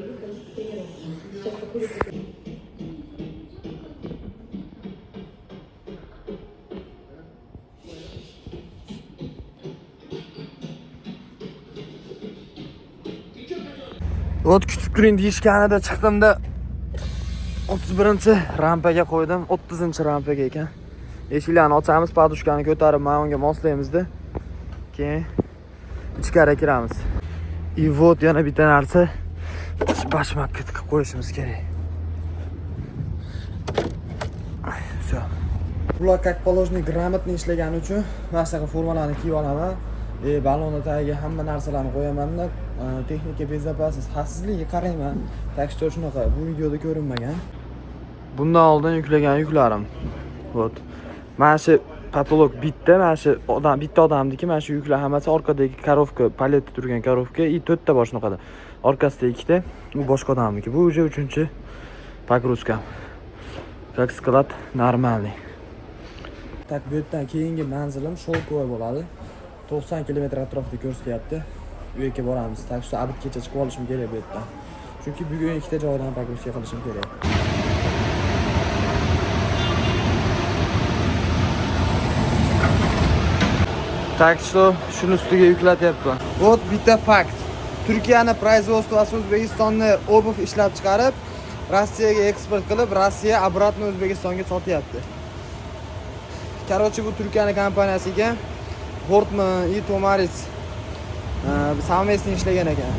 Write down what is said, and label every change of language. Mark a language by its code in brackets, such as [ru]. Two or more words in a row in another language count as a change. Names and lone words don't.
[uz] O't kutib turing deyishganida chiqdim-da 31-rampaga qo'ydim, 30-rampaga ekan. Eshiklarni ochamiz, podushkani ko'tarib mana unga moslaymiz-da. Keyin ichkari kiramiz. [ru] И вот [uz] yana bitta narsa bashmakka tiqib qo'yishimiz kerak. Все. Bular [ru] как положено грамотно [uz] ishlagani uchun mana shunaqa formalarni kiyib olaman. Balonni tagiga hamma narsalarni qo'yaman-da, texnika безопасность, xavfsizlikka qarayman. [ru] Так что [uz] shunaqa bu videoda ko'rinmagan. Bundan oldin yuklagan yuklarim. Вот. Mana shu patolog bitta, mana shu odam bitta odamniki, mana shu yuklar hammasi orqadagi korovka, paletda turgan korovka, и 4 ta bor shunaqada. Orqasida 2 ta, bu boshqa odamniki. Bu уже 3-chi pogрузка. [ru] Как склад нормальный. [uz] Так, bu yerdan keyingi manzilim Sholkovoy bo'ladi. 90 km atrofida ko'rsatyapti. U yerga boramiz. [ru] Так что [uz] abid kecha chiqib olishim kerak bu yerdan. Chunki bugun ikkita joydan pogрузка qilishim kerak. [ru] Так что [uz] shuni ustiga yuklatyapman. Вот bitta fakt. Turkiyani производствоsi O'zbekistonni obuv ishlab chiqarib, Rossiyaga eksport qilib, Rossiya обратно O'zbekistonga sotyapti. Короче, bu Turkiyaning kompaniyasiga Portman и Tomaris совместно ishlagan ekan.